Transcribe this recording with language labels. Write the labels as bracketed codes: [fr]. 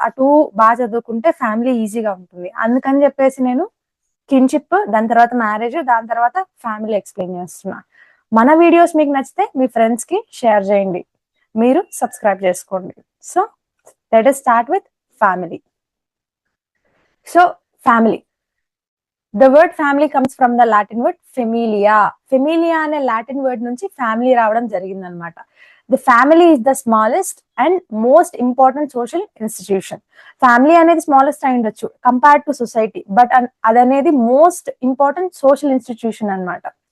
[te] అటు చదువుకుంటే ఫ్యామిలీ ఈజీగా ఉంటుంది. అందుకని చెప్పేసి నేను కిన్‌షిప్, దాని తర్వాత మ్యారేజ్, దాని తర్వాత ఫ్యామిలీ ఎక్స్‌ప్లెయిన్ చేస్తున్నా. మన వీడియోస్ మీకు నచ్చితే మీ ఫ్రెండ్స్‌కి షేర్ చేయండి. మీరు సబ్స్క్రైబ్ చేసుకోండి. So, let us start with family. So, family. [en] The word family comes from the Latin word familia. [te] Familia అనే లాటిన్ వర్డ్ నుంచి ఫ్యామిలీ రావడం జరిగిందనమాట. [en] The family is the smallest and most important social institution. [te] Family అనేది smallest అయి ఉండొచ్చు compared to society, but అదనేది most important social institution అనమాట.